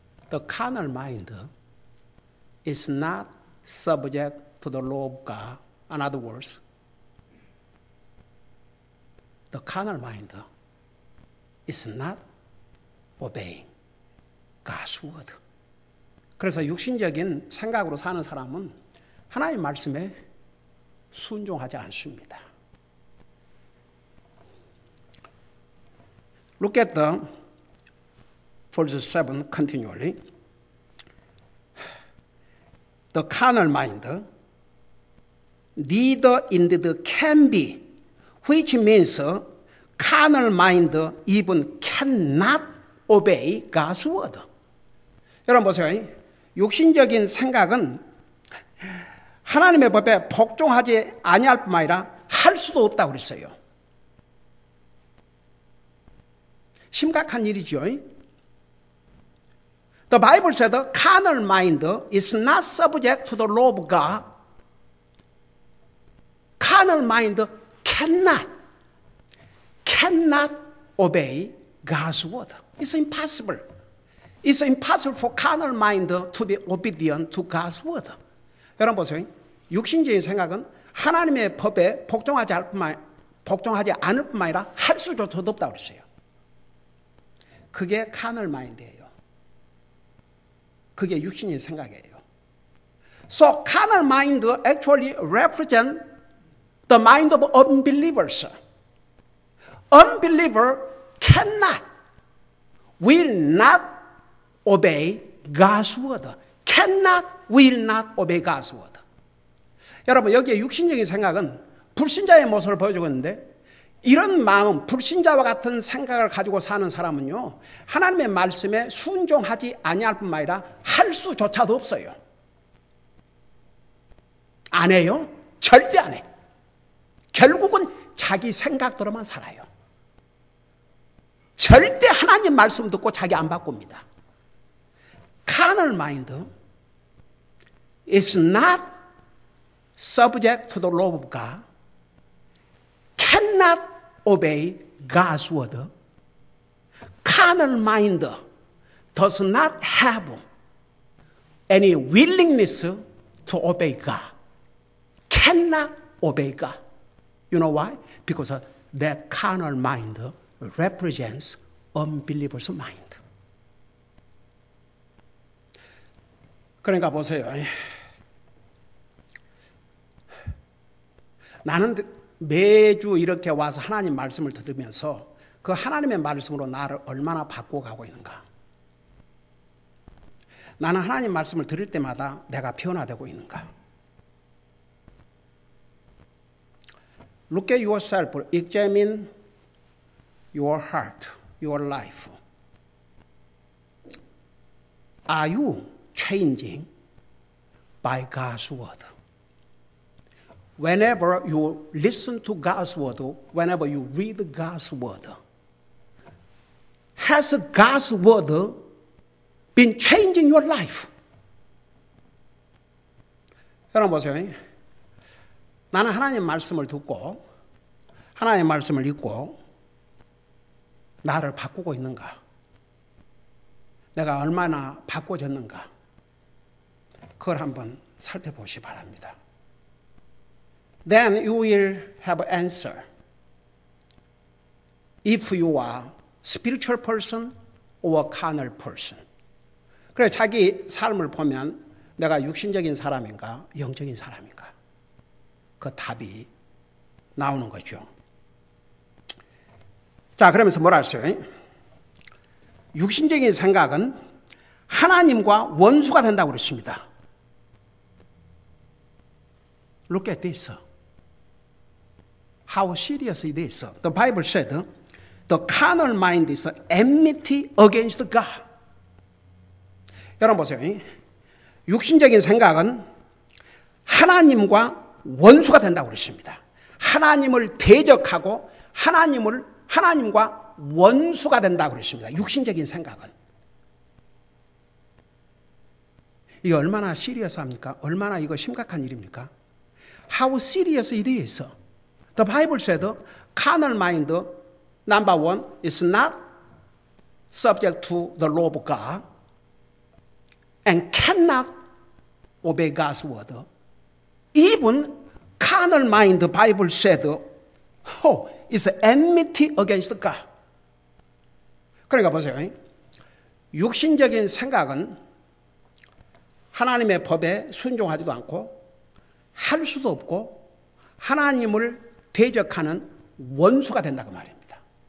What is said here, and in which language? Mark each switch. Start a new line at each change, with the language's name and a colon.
English: The carnal mind is not subject to the law of God. In other words, the carnal mind is not obeying God's word.
Korean: 그래서 육신적인 생각으로 사는 사람은 하나님 말씀에 순종하지 않습니다.
English: Look at the verse 7 continually. The carnal mind neither indeed can be, which means carnal mind even cannot obey God's word.
Korean: 여러분 보세요. 육신적인 생각은 하나님의 법에 복종하지 아니할 뿐만 아니라 할 수도 없다고 그랬어요. 심각한 일이죠.
English: The Bible said the carnal mind is not subject to the law of God. Carnal mind cannot obey God's word. It's impossible. It's impossible for carnal mind to be obedient to God's word.
Korean: 여러분 보세요. 육신적인 생각은 하나님의 법에 복종하지 않을 뿐만 아니라 할 수조차도 없다고 그랬어요. 그게 carnal mind예요. 그게 육신의 생각이에요.
English: So carnal mind actually represent the mind of unbelievers. Unbeliever cannot, will not obey God's word. Cannot, will not obey God's word.
Korean: 여러분 여기에 육신적인 생각은 불신자의 모습을 보여주고 있는데 이런 마음, 불신자와 같은 생각을 가지고 사는 사람은요 하나님의 말씀에 순종하지 아니할 뿐만 아니라 할 수조차도 없어요. 안 해요? 절대 안 해. 결국은 자기 생각대로만 살아요. 절대 하나님 말씀 듣고 자기 안 바꿉니다.
English: Carnal mind is not subject to the law of God, cannot obey God's word. Carnal mind does not have any willingness to obey God. Cannot obey God. You know why? Because that carnal mind represents unbeliever's mind.
Korean: 그러니까 보세요. 나는 매주 이렇게 와서 하나님 말씀을 들으면서 그 하나님의 말씀으로 나를 얼마나 바꿔가고 있는가. 나는 하나님 말씀을 들을 때마다 내가 변화되고 있는가.
English: Look at yourself. Examine your heart, your life. Are you changing by God's word? Whenever you listen to God's word, whenever you read God's word, has God's word been changing your life?
Korean: 여러분 보세요. 나는 하나님 말씀을 듣고 하나님 말씀을 읽고 나를 바꾸고 있는가? 내가 얼마나 바꿔졌는가? 그걸 한번 살펴보시 바랍니다.
English: Then you will have an answer. If you are spiritual person or carnal person.
Korean: 그래 자기 삶을 보면 내가 육신적인 사람인가 영적인 사람인가 그 답이 나오는 거죠. 자 그러면서 뭐라 했어요? 육신적인 생각은 하나님과 원수가 된다고 그랬습니다.
English: Look at this. How serious it is. The Bible said, the carnal mind is enmity against God.
Korean: 여러분 보세요. 육신적인 생각은 하나님과 원수가 된다고 그랬습니다. 하나님을 대적하고 하나님과 원수가 된다고 그랬습니다. 육신적인 생각은. 이게 얼마나 시리어스합니까? 얼마나 이거 심각한 일입니까?
English: How serious it is. The Bible said, carnal mind, number one, is not subject to the law of God and cannot obey God's word. Even carnal mind, the Bible said, is enmity against God.
Korean: 그러니까 보세요. 육신적인 생각은 하나님의 법에 순종하지도 않고 할 수도 없고 하나님을 대적하는 원수가 된다고 말입니다.